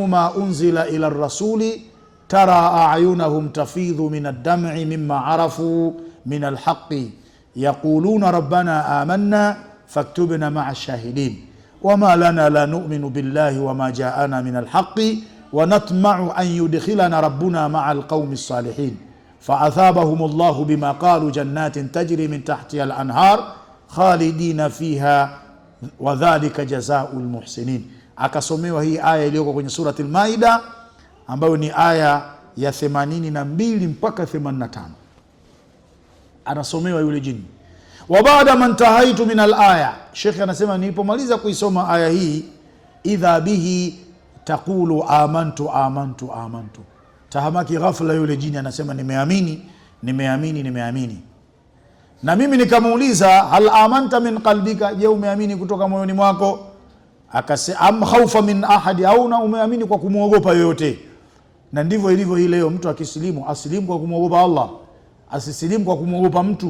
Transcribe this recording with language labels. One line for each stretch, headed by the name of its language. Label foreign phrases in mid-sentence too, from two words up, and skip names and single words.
Arabic: ما أنزل إلى الرسول ترى أعينهم تفيض من الدمع مما عرفوا من الحق يقولون ربنا آمنا فاكتبنا مع الشاهدين وما لنا لا نؤمن بالله وما جاءنا من الحق ونطمع أن يدخلنا ربنا مع القوم الصالحين فأثابهم الله بما قالوا جنات تجري من تحتها الأنهار خالدين فيها وذلك جزاء المحسنين.
Swahili: Akasomewa hii aya iliyoko kwenye surati al-Maida ambayo ni aya ya 82 mpaka 85. Anasomewa yule jini.
Arabic: وبعد ما انتهيت من الآية,
Swahili: Sheikh anasema nilipomaliza kuisoma aya hii,
Arabic: إذا به تقول آمنت آمنت آمنت,
Swahili: tahamaki ghafla yule jini anasema nimeamini nimeamini nimeamini. Na mimi nikamuuliza
Arabic: هل آمنت من قلبك,
Swahili: je umeamini kutoka moyoni mwako? Akasema
Arabic: أم خوفا من أحد,
Swahili: au na umeamini kwa kumuogopa yoyote? Na ndivyo ilivyo hii leo, mtu akisilimu asilimu kwa kumuogopa Allah, asisilimu kwa kumuogopa mtu.